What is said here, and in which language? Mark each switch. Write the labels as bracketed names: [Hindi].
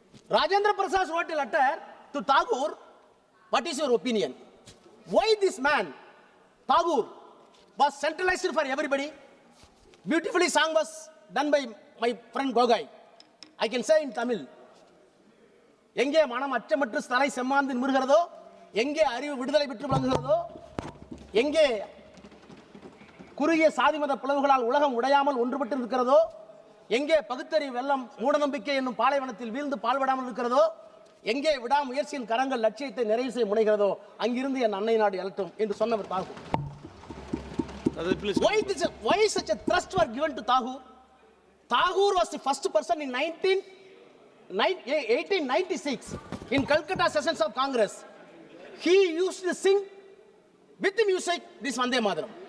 [English] Rajendra Prasad wrote a letter to Tagore, what is your opinion? Why this man, Tagore, was centralized for everybody? Beautifully song was done by my friend Gogai. I can say in Tamil. [Tamil] எங்கே மனம் அச்சமற்று தலை செம்மாந்து நிமிர்கிறதோ, எங்கே அறிவு விடுதலை பெற்று விளங்குகிறதோ, எங்கே குறுகிய சாதிமத பிளவுகளால் உலகம் உடையாமல் ஒன்றுபட்டு இருக்கிறதோ, எங்கே பகுத்தறிவு வெள்ளம் மூடநம்பிக்கை என்னும் பாலைவனத்தில் வீழ்ந்து பால்படாமல் இருக்கிறதோ, எங்கே விடாமுயற்சியின் கரங்கள் லட்சியத்தை நிறைவு செய்ய முனைகிறதோ, அங்கிருந்து என் அன்னை நாடு எழட்டும் என்று சொன்னவர் Tagore. [English] Why such a thrust was given to Tagore? Tagore was the first person in 1896 in Calcutta sessions of Congress. He used to sing with the music this Vande Mataram.